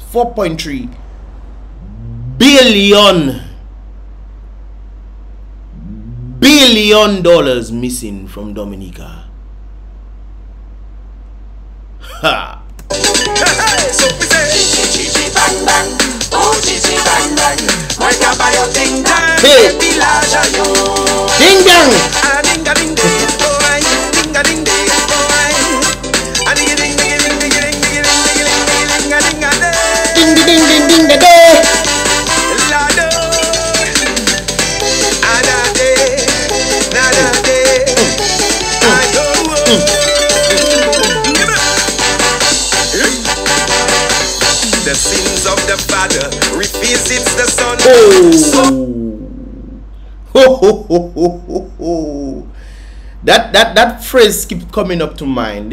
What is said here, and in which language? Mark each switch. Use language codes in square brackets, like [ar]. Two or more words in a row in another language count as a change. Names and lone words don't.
[en] $4.3 billion missing from Dominica. Ha! So we say, Chichi Bang Bang. Oh, Chichi Bang Bang. Why can't buy your ding dang? Hey. Ding dang. Ding ding ding boy. Ding ding ding boy. Ding ding ding ding ding ding ding ding ding ding Ding ding ding ding ding. Lado. Anade. Nadade. Ayo. The sins of the father revisits the son. That phrase keeps coming up to mind.